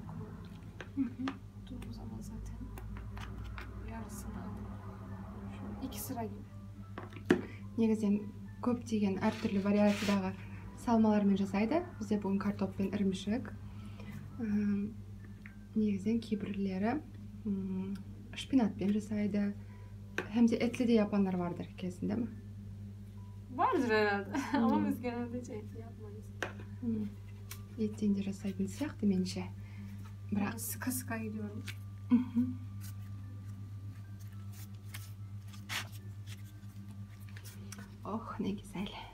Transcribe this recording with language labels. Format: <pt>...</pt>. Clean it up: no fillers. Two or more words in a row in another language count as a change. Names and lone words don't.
<tr>Koyduğum zaman zaten yarısını alıyorum. Şöyle 2 sıra gibi.</tr> <kk>Негізінен көптеген әртүрлі вариациядағы салмалармен жасайды. Бізде бүгін картоп пен ірімшік. Негізінен кейбірлері шпинатпен жасайды.</kk> <tr>Hem de etli de yapanlar vardır kesin, değil mi? Vardır herhalde. Ama biz genelde hiç etli yapmayız.</tr> <kk>Еттен де жасайтын сияқты меніңше.</kk> <tr>Biraz sıka sıka gidiyorum. Oh, ne güzel.</tr>